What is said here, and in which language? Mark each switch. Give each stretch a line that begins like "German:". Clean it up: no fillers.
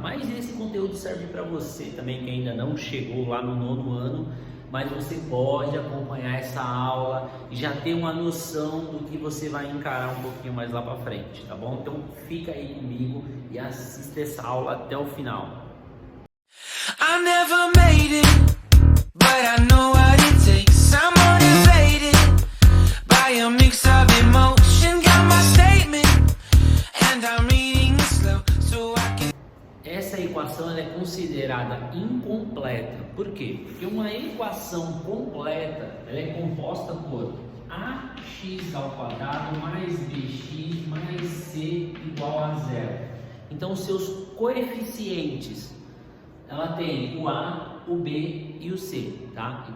Portuguese: Mas esse conteúdo serve para você também que ainda não chegou lá no nono ano, mas você pode acompanhar essa aula e já ter uma noção do que você vai encarar um pouquinho mais lá para frente, tá bom? Então fica aí comigo e assista essa aula até o final.
English: I never made it, but I know what it takes. I'm motivated by a mix of emotion. Got my statement and I'm reading it slow so I can...
Portuguese: Essa equação ela é considerada incompleta. Por quê? Porque uma equação completa ela é composta por ax ao quadrado mais bx mais c igual a zero. Então, os seus coeficientes, ela tem o a, o b e o c, tá?